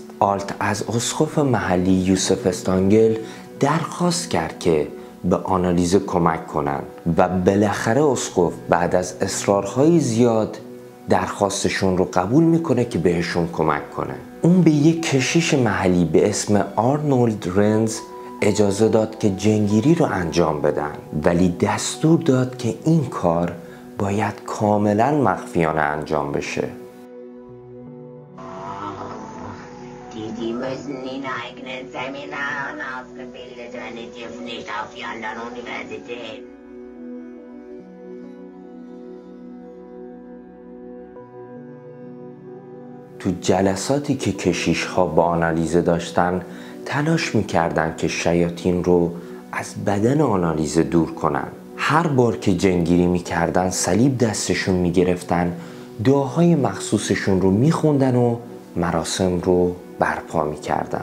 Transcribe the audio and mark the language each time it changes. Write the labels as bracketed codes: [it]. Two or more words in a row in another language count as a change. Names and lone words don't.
[fa] آلت از اسقف محلی یوسف استانگل درخواست کرد که به آنالیزه کمک کنن و بالاخره اسقف بعد از اصرارهای زیاد درخواستشون رو قبول میکنه که بهشون کمک کنه. اون به یک کشیش محلی به اسم آرنولد رنز اجازه داد که جنگیری رو انجام بدن، ولی دستور داد که این کار باید کاملا مخفیانه انجام بشه. [de] Die müssen in eigenen Seminaren ausgebildet werden, die dürfen nicht auf die anderen Universitäten. [fa] تو جلساتی که کشیش ها با آنالیزه داشتن تلاش میکردن که شیاطین رو از بدن آنالیزه دور کنن. هر بار که جنگیری میکردن صلیب دستشون میگرفتن، دعاهای مخصوصشون رو میخوندن و مراسم رو برپا میکردن.